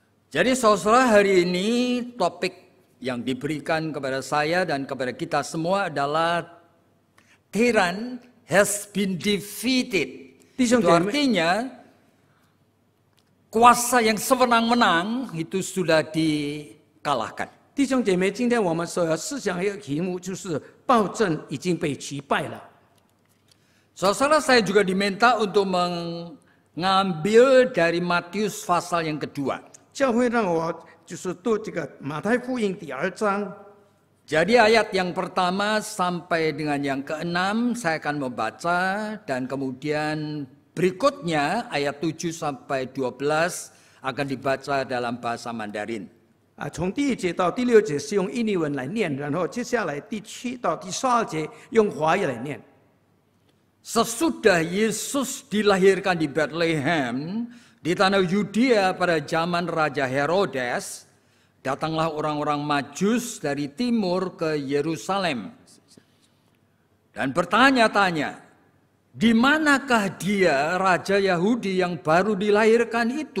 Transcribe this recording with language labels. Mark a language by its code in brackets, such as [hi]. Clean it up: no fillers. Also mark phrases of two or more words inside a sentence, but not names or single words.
[id] Jadi saudara, hari ini topik yang diberikan kepada saya dan kepada kita semua adalah [en] Tyrann has been defeated. [id] Itu artinya kuasa yang sewenang-wenang itu sudah dikalahkan. [zh] 弟兄姐妹，今天我们所要思想一个题目，就是暴政已经被击败了。 [id] Saudara, saya juga diminta untuk mengambil dari Matius pasal yang kedua. [zh] 教会让我就是读这个马太福音第2章。 [id] Jadi ayat yang pertama sampai dengan yang ke-6 saya akan membaca, dan kemudian berikutnya ayat 7 sampai 12 akan dibaca dalam bahasa Mandarin. [zh] 从第1节到第6节是用印尼文来念，然后接下来第7到第12节用华语来念。 [id] Sesudah Yesus dilahirkan di Bethlehem di tanah Yudea pada zaman Raja Herodes, datanglah orang-orang Majus dari timur ke Yerusalem dan bertanya-tanya, di manakah dia Raja Yahudi yang baru dilahirkan itu?